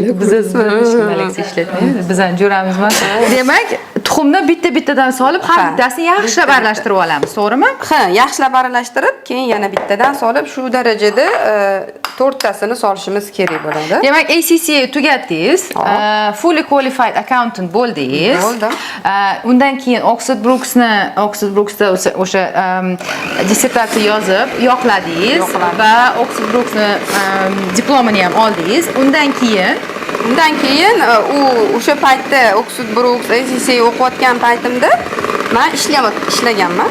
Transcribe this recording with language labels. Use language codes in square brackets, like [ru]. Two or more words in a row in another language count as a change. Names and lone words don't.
[uz] Biz Alexa ishlatmaymiz. Bizdan jo'ramizmi? Demak, tuxumni bitta-bittadan solib, har bittasini yaxshilab aralashtirib olamiz, to'g'rimi? Yaxshilab aralashtirib, keyin yana bittadan solib, shu darajada 4 tasini solishimiz kerak bo'ladi. Demak, ACCA tugatdingiz, [en] fully qualified accountant bo'ldingiz. [uz] Bo'ldim. Undan keyin Oxford Brooksda o'sha dissertatsiya yozib, yoqladingiz va Oxford Brooksni diplomini ham oldingiz. Undan keyin o'sha paytda Oxford Brooks ACCA o'qiyotgan paytimda men ishlaganman.